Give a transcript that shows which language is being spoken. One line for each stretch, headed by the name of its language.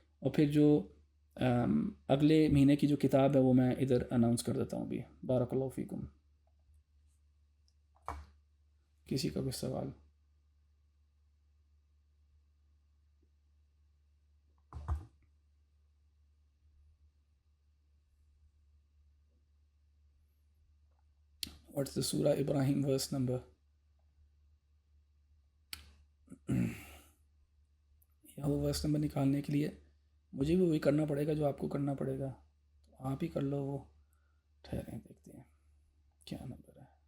Urdu: اور پھر جو اگلے مہینے کی جو کتاب ہے وہ میں ادھر اناؤنس کر دیتا ہوں بھی.
Arabic: بارک اللہ فیکم.
Urdu: کسی کا کوئی سوال؟
English: What's the Surah Ibrahim verse number?
Urdu: وہ ورس نمبر نکالنے کے لیے مجھے بھی وہی کرنا پڑے گا جو آپ کو کرنا پڑے گا, تو آپ ہی کر لو وہ. ٹھہریں دیکھتے ہیں کیا نمبر ہے.